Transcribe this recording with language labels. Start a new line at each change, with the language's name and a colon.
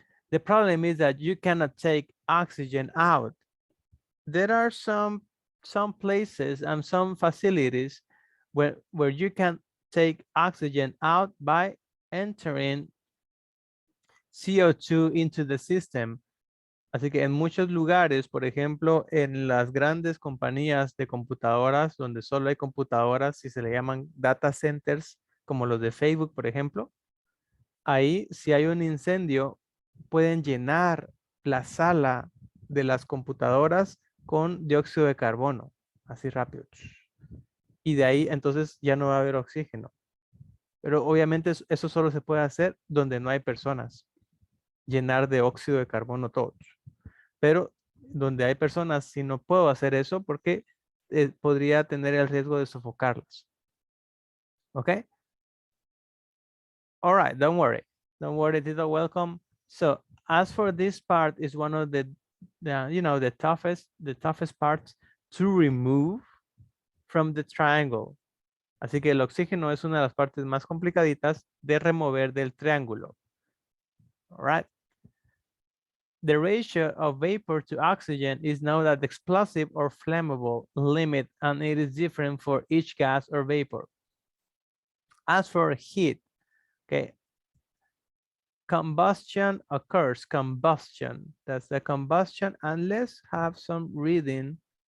English: The problem is that you cannot take oxygen out. There are some places and some facilities where you can take oxygen out by entering CO2 into the system.
Spanish: Así que en muchos lugares, por ejemplo, en las grandes compañías de computadoras, donde solo hay computadoras y se le llaman data centers, como los de Facebook, por ejemplo, ahí si hay un incendio, pueden llenar la sala de las computadoras con dióxido de carbono, así rápido. Y de ahí entonces ya no va a haber oxígeno. Pero obviamente eso solo se puede hacer donde no hay personas. Llenar de óxido de carbono todo. Pero donde hay personas, si no puedo hacer eso porque podría tener el riesgo de sofocarlas. ¿Ok?
English: All right, don't worry. Don't worry, Tito, welcome. So as for this part is one of the you know, the toughest parts to remove from the triangle.
Spanish: Así que el oxígeno es una de las partes más complicaditas de remover del triángulo.
English: All right. The ratio of vapor to oxygen is known as the explosive or flammable limit, and it is different for each gas or vapor. As for heat, okay, combustion occurs, combustion, that's the combustion, and let's have some reading.